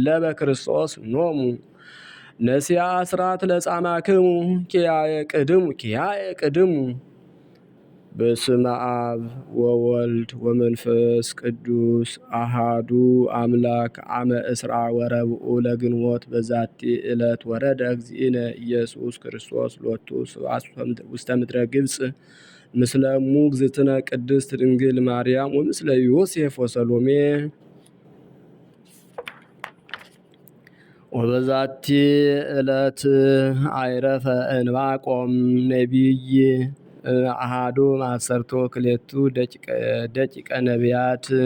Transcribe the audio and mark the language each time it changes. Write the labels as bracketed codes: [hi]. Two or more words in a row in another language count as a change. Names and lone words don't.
[gez] በክርስቶስ ኖሙ። ነሲያ አስራት ለጻማክሙ ኪያየ ቅድሙ። በስመ አብ ወወልድ ወመንፈስ ቅዱስ አሃዱ አምላክ። አመ እስራ ወረብኡ ለግንቦት በዛቲ ዕለት ወረደ እግዚእነ ኢየሱስ ክርስቶስ ሎቱ ስብሐት ውስተ ምድረ ግብፅ ምስለ እሙ እግዝእትነ ቅድስት ድንግል ማርያም ወምስለ ዮሴፍ ወሰሎሜ። ወበዛቲ ዕለት አይረፈ ዕንባቆም ነቢይ አሃዱ ማሰርቶ ክሌቱ ደቂቀ ነቢያት።